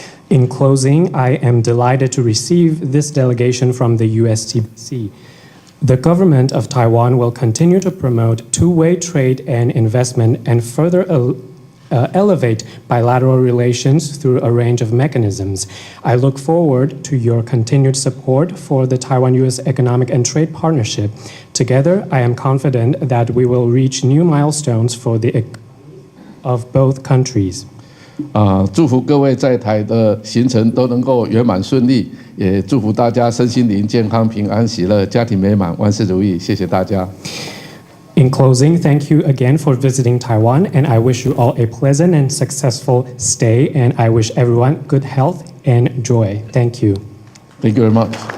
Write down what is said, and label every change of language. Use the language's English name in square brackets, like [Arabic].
[English] In closing, I am delighted to receive this delegation from the USTBC. The government of Taiwan will continue to promote two-way trade and investment and further elevate bilateral relations through a range of mechanisms. I look forward to your continued support for the Taiwan-U.S. Economic and Trade Partnership. Together, I am confident that we will reach new milestones for the of both countries. [Chinese] 祝福各位在台的行程都能够圆满顺利，也祝福大家身心灵健康、平安喜乐、家庭美满、万事如意。谢谢大家。 [English] In closing, thank you again for visiting Taiwan, and I wish you all a pleasant and successful stay, and I wish everyone good health and joy. Thank you. Thank you very much.